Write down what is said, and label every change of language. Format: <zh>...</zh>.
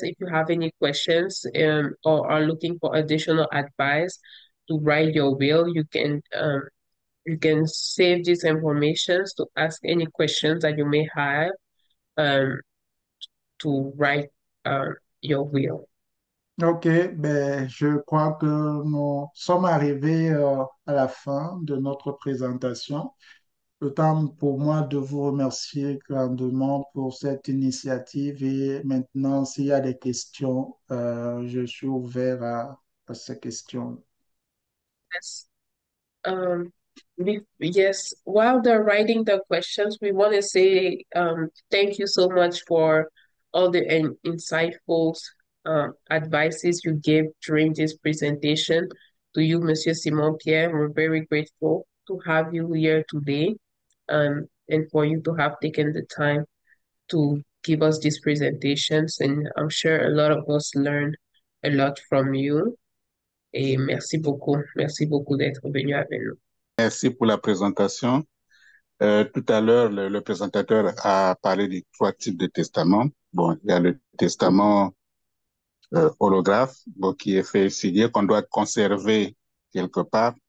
<en>If you have any questions or are looking for additional advice to write your will, you can save these informations to ask any questions that you may have um, to write your will.</en> <fr>Ok, ben, je crois que nous sommes arrivés à la fin de notre présentation. Le temps pour moi de vous remercier grandement pour cette initiative et maintenant, s'il y a des questions, je suis ouvert à ces questions.</fr> <en>Yes. Yes, while they're writing the questions, we want to say thank you so much for all the insightful advices you gave during this presentation. To you, Monsieur Simon Pierre, we're very grateful to have you here today, and for you to have taken the time to give us these presentations. And I'm sure a lot of us learned a lot from you.</en> <fr>Et merci beaucoup d'être venu avec nous. Merci pour la présentation. Tout à l'heure, le présentateur a parlé des trois types de testaments. Bon, il y a le testament holographe, bon, qui est fait signer, qu'on doit conserver quelque part.</fr>